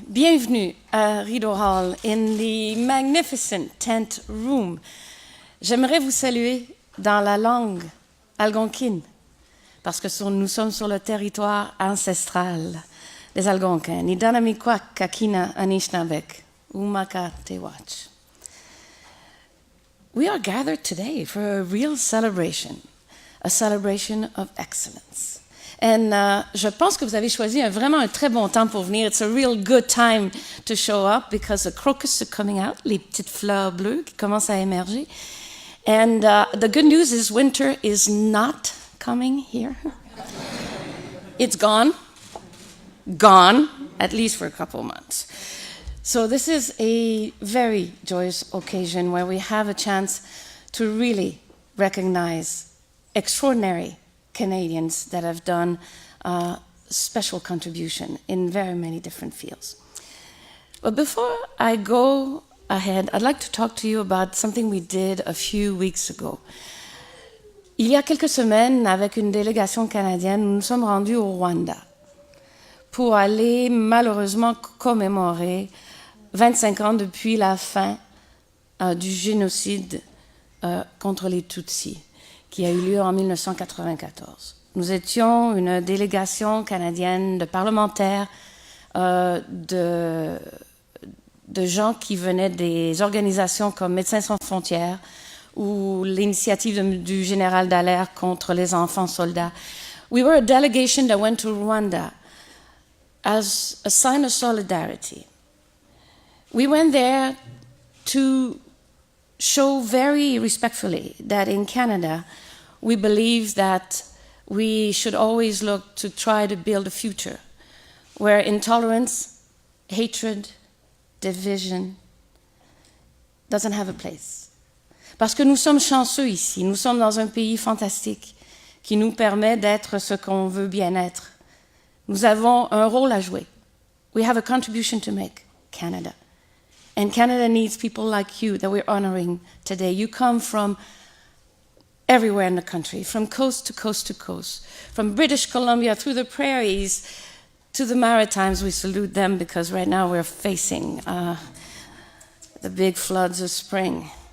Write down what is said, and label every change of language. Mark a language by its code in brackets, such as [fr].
[fr] Bienvenue à [en] Rideau Hall in the magnificent tent room. [fr] J'aimerais vous saluer dans la langue algonquine parce que nous sommes sur le territoire ancestral des Algonquins, [alq] ni Danamiquac, Kakina, Anishinabek, Umaka, Tewach. [en] We are gathered today for a real celebration, a celebration of excellence. [fr] And je pense que vous avez choisi vraiment un très bon temps pour venir. [en] It's a real good time to show up because the crocus are coming out, [fr] les petites fleurs bleues qui commencent à émerger. [en] And the good news is winter is not coming here. It's gone, at least for a couple of months. So this is a very joyous occasion where we have a chance to really recognize extraordinary Canadians that have done special contribution in very many different fields. But before I go ahead, I'd like to talk to you about something we did a few weeks ago. [fr] Il y a quelques semaines, avec une délégation canadienne, nous nous sommes rendus au Rwanda pour aller malheureusement commémorer 25 ans depuis la fin du génocide contre les Tutsis, qui a eu lieu en 1994. Nous étions une délégation canadienne de parlementaires, de gens qui venaient des organisations comme Médecins sans frontières ou l'initiative du général Dallaire contre les enfants soldats. [en] We were a delegation that went to Rwanda as a sign of solidarity. We went there to show very respectfully that in Canada, we believe that we should always look to try to build a future where intolerance, hatred, division doesn't have a place. [fr] Parce que nous sommes chanceux ici, nous sommes dans un pays fantastique qui nous permet d'être ce qu'on veut bien être. Nous avons un rôle à jouer. [en] We have a contribution to make, Canada. And Canada needs people like you that we're honoring today. You come from everywhere in the country, from coast to coast to coast, from British Columbia through the prairies to the Maritimes. We salute them because right now we're facing the big floods of spring.